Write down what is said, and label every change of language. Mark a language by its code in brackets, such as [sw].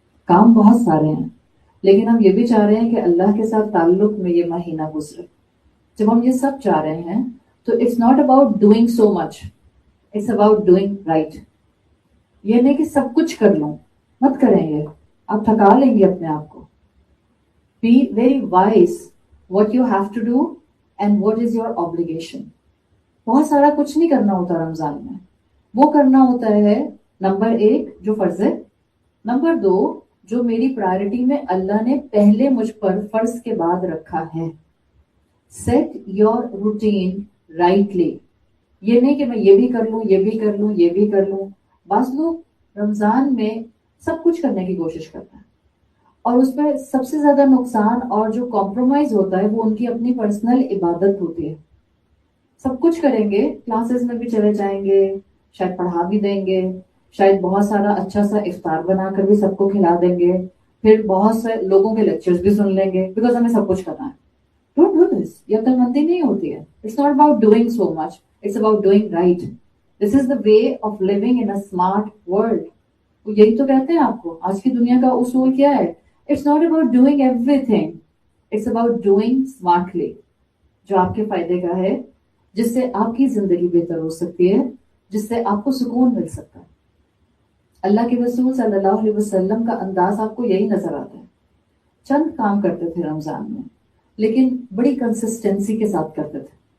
[ur] کام بہت سارے ہیں لیکن ہم یہ بھی چاہ رہے ہیں کہ اللہ کے ساتھ تعلق میں یہ مہینہ گزرے. جب ہم یہ سب چاہ رہے ہیں تو [en] It's not about doing so much, it's about doing right. [ur] یہ نہیں کہ سب کچھ کر لوں، مت کریں یہ، آپ تھکا لیں گے اپنے آپ کو. [en] Be very wise what you have to do and what is your obligation. [ur] بہت سارا کچھ نہیں کرنا ہوتا رمضان میں. وہ کرنا ہوتا ہے نمبر 1 جو فرض ہے، نمبر 2 جو میری پرائرٹی میں اللہ نے پہلے مجھ پر فرض کے بعد رکھا ہے. [en] Set your routine rightly. [ur] یہ نہیں کہ میں یہ بھی کر لوں، یہ بھی کر لوں، یہ بھی کر لوں. بعض لوگ رمضان میں سب کچھ کرنے کی کوشش کرتے ہیں اور اس پہ سب سے زیادہ نقصان اور جو کمپرومائز ہوتا ہے وہ ان کی اپنی پرسنل عبادت ہوتی ہے. سب کچھ کریں گے، کلاسز میں بھی چلے جائیں گے، شاید پڑھا بھی دیں گے، شاید بہت سارا اچھا سا افطار بنا کر بھی سب کو کھلا دیں گے، پھر بہت سے لوگوں کے لیکچرز بھی سن لیں گے بیکاز ہمیں سب کچھ کرنا ہے. [en] Don't do this. [ur] یہ عقل مندی نہیں ہوتی ہے. [en] It's not about doing so much, it's about doing right. This is the way of living in a smart world. [ur] یہی تو کہتے ہیں آپ کو آج کی دنیا کا اصول کیا ہے. [en] It's not about doing everything. It's about doing smartly. [ur] جو آپ کے فائدے کا ہے، جس سے آپ کی زندگی بہتر ہو سکتی ہے، جس سے آپ کو سکون مل سکتا ہے. اللہ کے رسول صلی اللہ علیہ وسلم کا انداز آپ کو یہی نظر آتا ہے. چند کام کرتے تھے رمضان میں لیکن بڑی کنسسٹنسی کے ساتھ کرتے تھے.